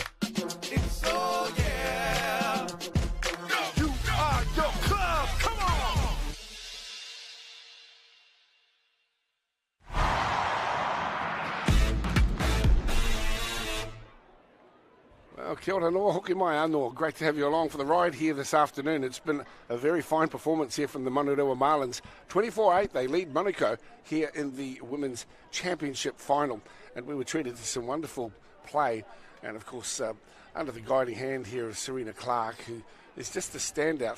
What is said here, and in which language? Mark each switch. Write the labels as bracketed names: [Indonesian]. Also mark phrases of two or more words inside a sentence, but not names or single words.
[English] It's all yeah. You are your club. Come on. Well, [Māori] kia ora noa, hoki mai anō. [English] Great to have you along for the ride here this afternoon. It's been a very fine performance here from the Manurewa Marlins. 24-8, they lead Manukau here in the Women's Championship final. And we were treated to some wonderful play. And, of course, under the guiding hand here of Serena Clark, who is just a standout.